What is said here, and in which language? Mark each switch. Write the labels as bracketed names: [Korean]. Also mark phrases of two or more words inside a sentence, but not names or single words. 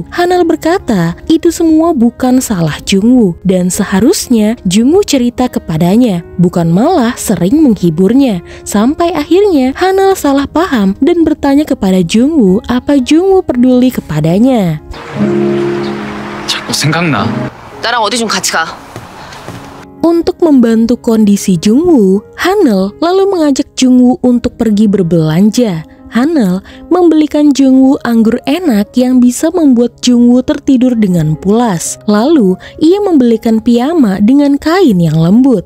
[Indonesian] Hanel berkata, itu semua bukan salah Jungwoo dan seharusnya Jungwoo cerita kepadanya, bukan malah sering menghiburnya. Sampai akhirnya Hanel salah paham dan bertanya kepada Jungwoo apa Jungwoo peduli kepadanya. [Korean] 자꾸 생각나. 나랑 어디 좀 같이 가. [Indonesian] Untuk membantu kondisi Jungwoo, Hanel lalu mengajak Jungwoo untuk pergi berbelanja. Hanel membelikan Jungwoo anggur enak yang bisa membuat Jungwoo tertidur dengan pulas. Lalu, ia membelikan piyama dengan kain yang lembut.